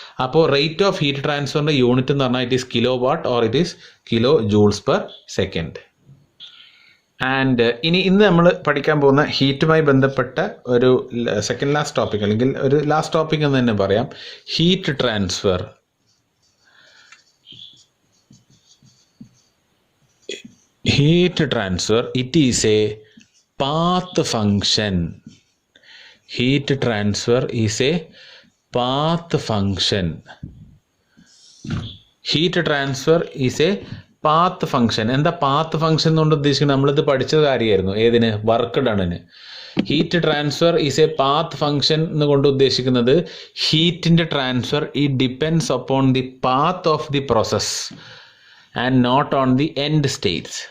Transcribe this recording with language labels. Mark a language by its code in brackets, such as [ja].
[ml] അപ്പോൾ rate of heat ട്രാൻസ്ഫറിൻ്റെ unit എന്ന് പറഞ്ഞാൽ [en] It is kilowatt or it is kilojoules per second. [ml] And ഇന്ന് നമ്മൾ പഠിക്കാൻ പോകുന്ന ഹീറ്റുമായി ബന്ധപ്പെട്ട ഒരു സെക്കൻഡ് ലാസ്റ്റ് ടോപ്പിക് അല്ലെങ്കിൽ ഒരു ലാസ്റ്റ് ടോപ്പിക് എന്ന് തന്നെ പറയാം, heat transfer. [en] Heat transfer, it is a path function. Heat transfer is a path function. Heat transfer is a path function. [ml] എന്താ പാത്ത് ഫംഗ്ഷൻ എന്നുകൊണ്ട് ഉദ്ദേശിക്കുന്നത്? നമ്മളിത് പഠിച്ച കാര്യമായിരുന്നു. ഏതിന്? Work ഡണിന്. [en] heat transfer is a path function [ml] എന്നുകൊണ്ട് ഉദ്ദേശിക്കുന്നത് ഹീറ്റിൻ്റെ transfer [en] It depends upon the path of the process and not on the end states.